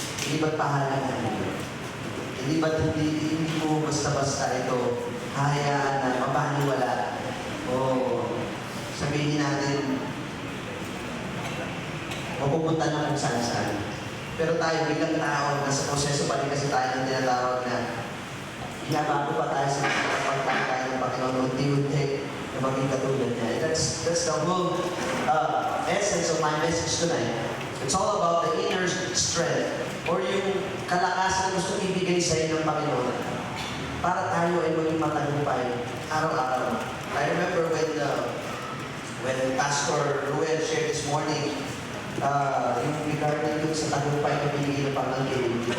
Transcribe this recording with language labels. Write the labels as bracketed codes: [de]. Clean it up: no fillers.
[tl] Hindi ba't pahalan niya? Hindi ba't hindi mo basta-basta ito hayaan na mapaniwala o sabihin natin mapupunta na kung saan-saan. Pero tayo bilang tao, nasa proseso pa rin kasi tayo ng tinatawag na hinabago pa tayo sa pagpagkakain ng Panginoon unti-unti na maging katulad niya. [en] That's the whole essence of my message tonight. It's all about the inner strength or [tl] yung kalakasan na gusto ibigay sa inyo ng Panginoon para tayo ay maging matagumpay araw-araw. [en] I remember when Pastor Ruel shared this morning [tl] yung regarding dun sa tagumpay na binigay ng Panginoon.